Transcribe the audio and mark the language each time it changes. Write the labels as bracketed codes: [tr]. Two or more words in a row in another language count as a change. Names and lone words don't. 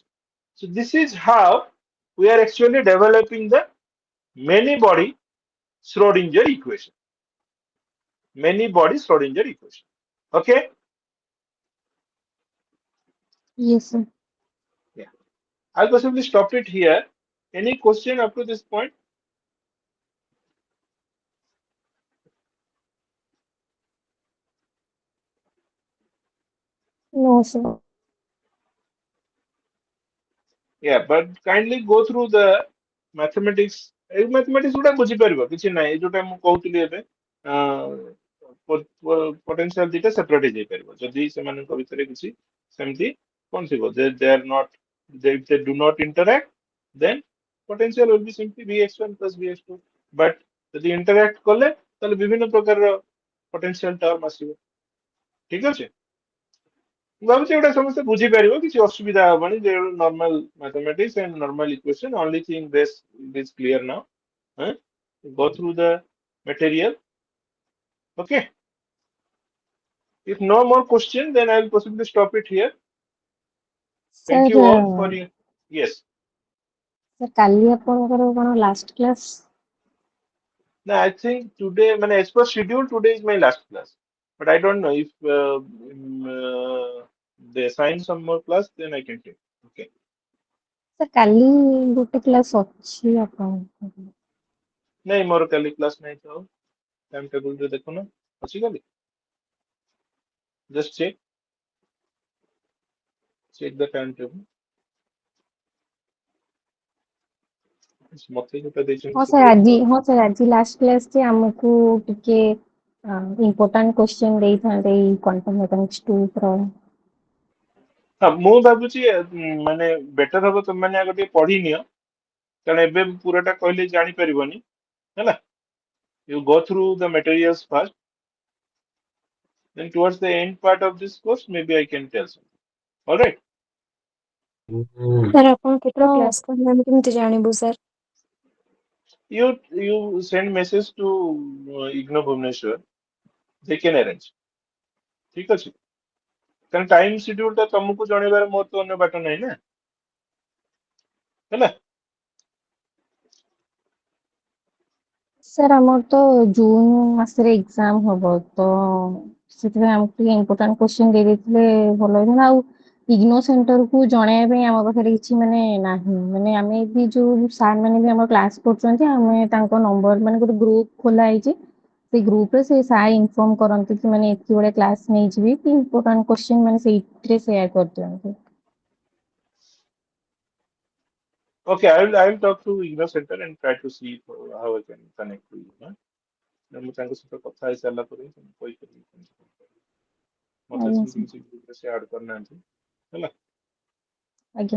[en] So this is how we are actually developing the many body Schrodinger equation, many body Schrodinger equation। Okay, Yes, sir. yeah, I'll possibly stop it here। Any question up to this point? No, sir. Yeah, but kindly go through the mathematics [or] ଏଇ ମ୍ୟାଥମେଟିକ୍ସ ଗୁଡା ବୁଝିପାରିବ କିଛି ନାହିଁ, ଏଇ ଯୋଉଟା ମୁଁ କହୁଥିଲି ଏବେ ପୋଟେନସିଆଲ ଦିଟା ସେପାରେଟ ହେଇଯାଇପାରିବ ଯଦି ସେମାନଙ୍କ ଭିତରେ କିଛି ସେମିତି କଣ ଥିବ ଯେ [en] they are not, they do not interact, then potential will be simply vx1 plus vx2, [or] ବଟ୍ ଯଦି ଇଣ୍ଟରାକ୍ଟ କଲେ ତାହେଲେ ବିଭିନ୍ନ ପ୍ରକାରର [en] potential term [or] ଆସିବ। ଠିକ ଅଛି, ମୁଁ ଭାବୁଛି ଏଗୁଡ଼ା ସମସ୍ତେ ବୁଝିପାରିବ, କିଛି ଅସୁବିଧା ହବନି, ଯେ [en] ନର୍ମାଲ mathematics and normal equation, only thing this is clear now. Huh? Go through the material. Okay, if no more question, then I will possibly stop it here. Thank you all for [or] ସାର୍ [en] your, yes. [or] ସାର୍ କାଲି ଆପଣଙ୍କର କଣ [en] last class? No, I think today, as per schedule, today is my last class. But I don't know if they assign some more class, then I can take. Okay. [or] ସାର୍ କାଲି ଗୋଟେ କ୍ଲାସ୍ ଅଛି ଆପଣଙ୍କର। ନାଇଁ ମୋର କାଲି କ୍ଲାସ୍ ନାହିଁ ତ, [en] time tableରେ [or] ଦେଖୁନ ଅଛି କାଲି, [en] just check the timetable. [or] ମତେ ଯୋଉଟା ଦେଇଛନ୍ତି ହଁ ସାର୍ ସେଟା ଆଜି, ତ, ହଁ ସାର୍ ଆଜି [en] last class [or] ଯେ ଆମକୁ ଟିକେ [en] important question [or] ଦେଇଥାନ୍ତେ ଏଇ [en] quantum mechanics [or] 2 ର। ହଁ ମୁଁ ଭାବୁଛି ବେଟର ହବ ତମେ ଆଗ ଟିକେ ପଢିନିଅ, କାରଣ ଏବେ ପୁରାଟା କହିଲେ ଜାଣିପାରିବନି ହେଲା। [en] You go through the materials first, then towards the end part of this course maybe I can tell something. All right. [or] ସାର୍ ଆପଣ କେତେଟା ହଁ କ୍ଲାସ୍ କରିବେ ଆମେ କେମିତି ଜାଣିବୁ ସାର୍? [en] You send message to IGNOU Bhubaneswar, they can arrange। [or] ଠିକ ଅଛି, କାରଣ [en] time schedule [or] ଟା ତମକୁ ଜଣେଇବାର ମୋର ତ ଅନ୍ୟ ବାଟ ନାହିଁ ନା, ହେଲା। ସାର୍ ଆମର ତ ଜୁନ୍ ମାସରେ ଏକ୍ଜାମ ହବ, ତ ସେଥିପାଇଁ ଆମକୁ ଟିକେ [en] important question [or] ଦେଇ ଦେଇଥିଲେ ଭଲ ହେଇଥାନ୍ତା। ଆଉ ଇଗ୍ନୋ ସେଣ୍ଟରକୁ ଜଣେଇବା ପାଇଁ ଆମ ପାଖରେ କିଛି ମାନେ ନାହିଁ, ମାନେ ଆମେ ବି ଯୋଉ ସାର୍ ମାନେ ବି ଆମର କ୍ଲାସ୍ କରୁଛନ୍ତି, ଆମେ ତାଙ୍କ ନମ୍ବର ମାନେ ଗୋଟେ ଗ୍ରୁପ ଖୋଲା ହେଇଛି, ସେଇ ଗ୍ରୁପରେ ସେ ସାର୍ ଇନଫର୍ମ କରନ୍ତି କି ମାନେ ଏତିକି ବେଳେ କ୍ଲାସ୍ ନେଇଯିବି, କି [en] important question [or] ମାନେ ସେଇଥିରେ ସେୟାର କରିଦିଅନ୍ତି। [en] Okay, I will talk to IGNOU Center and try to see how I can connect to you, huh? [or] ମୁଁ ତାଙ୍କ ସହିତ କଥା ହେଇସାରିଲା ପରେ ତମକୁ କହିପାରିବି କେମିତି କଣ କରିବି। ମତେ ଆଜ୍ଞା ସେମିତି ସାର୍। କିଛି ଗ୍ରୁପରେ ସେ ଆଡ୍ କରିନାହାନ୍ତି, ହେଲା। ଆଜ୍ଞା।